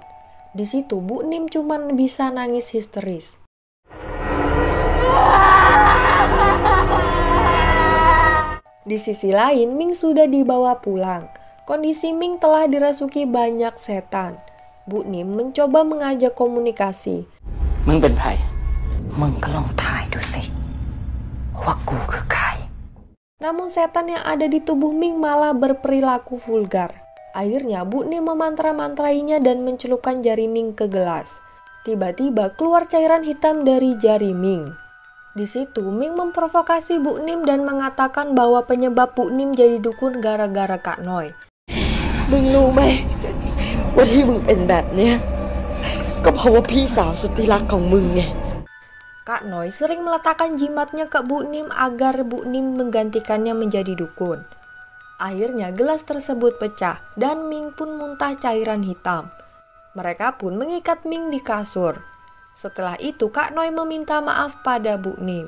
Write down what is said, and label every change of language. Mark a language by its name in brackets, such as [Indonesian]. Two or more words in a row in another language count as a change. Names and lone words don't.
[Indonesian] Di situ Bu Nim cuma bisa nangis histeris. Di sisi lain, Ming sudah dibawa pulang. Kondisi Ming telah dirasuki banyak setan. Bu Nim mencoba mengajak komunikasi. [Thai] มึงเป็นใคร มึงก็ลองทายดูสิว่ากูคือใคร [Indonesian] Namun setan yang ada di tubuh Ming malah berperilaku vulgar. Akhirnya Bu Nim memantra-mantrainya dan mencelupkan jari Ming ke gelas. Tiba-tiba keluar cairan hitam dari jari Ming. Di situ Ming memprovokasi Bu Nim dan mengatakan bahwa penyebab Bu Nim jadi dukun gara-gara Kak Noi. [Thai] มึงรู้ไหมว่าที่มึงเป็นแบบเนี้ยก็เพราะว่าพี่สาวสุดที่รักของมึงไง [Indonesian] Kak Noi sering meletakkan jimatnya ke Bu Nim agar Bu Nim menggantikannya menjadi dukun. Akhirnya gelas tersebut pecah dan Ming pun muntah cairan hitam. Mereka pun mengikat Ming di kasur. Setelah itu Kak Noi meminta maaf pada Bu Nim.